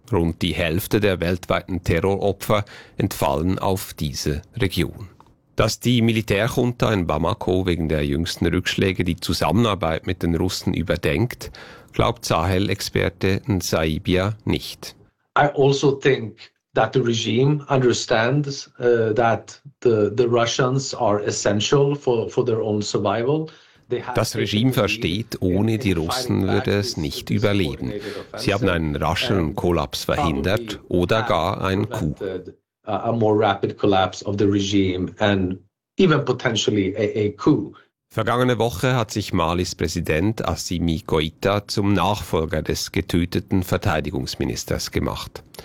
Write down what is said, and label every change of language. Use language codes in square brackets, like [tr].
[de] Rund die Hälfte der weltweiten Terroropfer entfallen auf diese Region. Dass die Militärjunta in Bamako wegen der jüngsten Rückschläge die Zusammenarbeit mit den Russen überdenkt, glaubt Sahel-Experte Nsaibia nicht. [en] I also think that the regime understands that the Russians are essential for their own survival. [de] Das Regime versteht, ohne die Russen würde es nicht überleben. Sie haben einen rascheren Kollaps verhindert oder gar einen Coup. Vergangene Woche hat sich Malis Präsident Assimi Goïta zum Nachfolger des getöteten Verteidigungsministers gemacht.